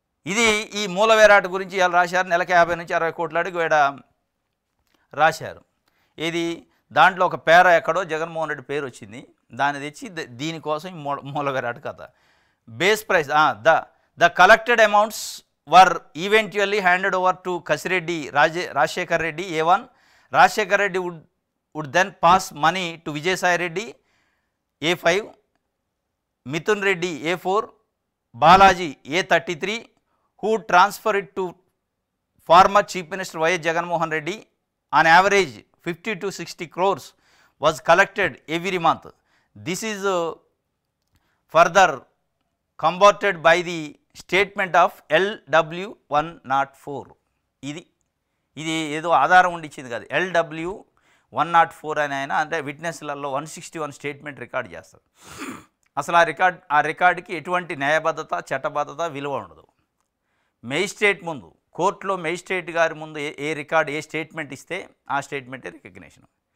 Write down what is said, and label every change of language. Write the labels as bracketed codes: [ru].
[te] ఇది ఈ మూల విరాట్ గురించి ఇలా రాశారు. నెలకి 50 నుంచి 60 కోట్ల అడిగి వేడ రాశారు. ఇది దాంట్లో ఒక పేర ఎక్కడో జగన్మోహన్ రెడ్డి పేరు వచ్చింది, దాన్ని తెచ్చి దీనికోసం ఈ మూల విరాట్ కథ. [en] Base price the collected amounts were eventually handed over to Kasireddy Rajasekhar Reddy A1. Rajasekhar Reddy would then pass money to Vijayasai Reddy A5, Mithun Reddy A4, Balaji A33, who would transfer it to former Chief Minister Y. Jagannamohan Reddy. On average 50 to 60 crores was collected every month. This is further combated by the statement of LW 104. [te] ఇది ఏదో ఆధారం ఉండి ఇచ్చింది కాదు. LW 104 అని ఆయన అంటే విట్నెస్లలో 161 statement record చేస్తారు. అసలు ఆ రికార్డుకి ఎటువంటి న్యాయబద్ధత, చట్టబద్ధత, విలువ ఉండదు. మేజిస్ట్రేట్ ముందు, కోర్టులో మేజిస్ట్రేట్ గారి ముందు ఏ రికార్డు, ఏ స్టేట్మెంట్ ఇస్తే ఆ స్టేట్మెంటే రికగ్నిషన్.